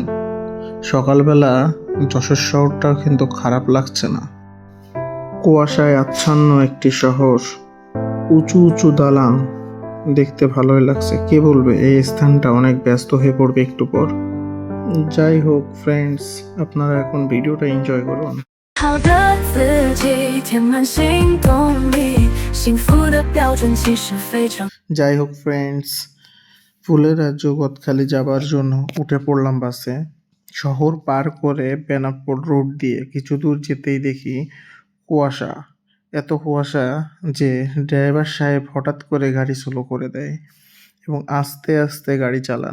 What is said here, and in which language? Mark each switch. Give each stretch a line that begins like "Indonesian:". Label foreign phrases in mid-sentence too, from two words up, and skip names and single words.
Bangla: সকালবেলা যশোর শহরটাও কিন্তু খারাপ লাগছে না। কুয়াশায় আচ্ছন্ন একটি শহর, উঁচু উঁচু দালান, দেখতে ভালোই লাগছে। কে বলবে এই স্থানটা অনেক ব্যস্ত হয়ে পড়বে একটু পর। যাই হোক ফ্রেন্ডস, আপনারা এখন ভিডিওটা এনজয় করুন।
Chinese: 好的自己填满行动力，幸福的标准其实非常。
Bangla: যাই হোক ফ্রেন্ডস, ফুলের রাজ্য গদখালি যাবার জন্য উঠে পড়লাম বাসে। শহর পার করে বেনাপোল রোড দিয়ে কিছু দূর যেতেই দেখি কুয়াশা, এত কুয়াশা যে ড্রাইভার সাহেব হঠাৎ করে গাড়ি স্লো করে দেয় এবং আস্তে আস্তে গাড়ি চালান।